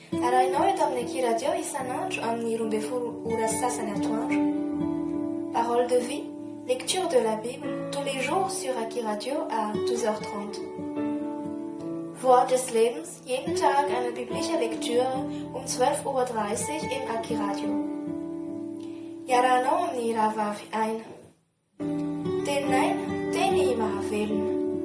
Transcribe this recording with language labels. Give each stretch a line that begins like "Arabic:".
Malagasy: Arahinao eto amin'ny Aki Radio isan'andro amin'ny 12 sasany atoandro.
French: Parole de vie, lecture de la Bible tous les jours sur Aki Radio à 12h30.
German: Wort des Lebens, jeden Tag eine biblische Lektüre um 12:30 Uhr im Aki Radio.
Malagasy: Iarahanao amin'ny rahavavy aina. Teninay, teny mahavelona.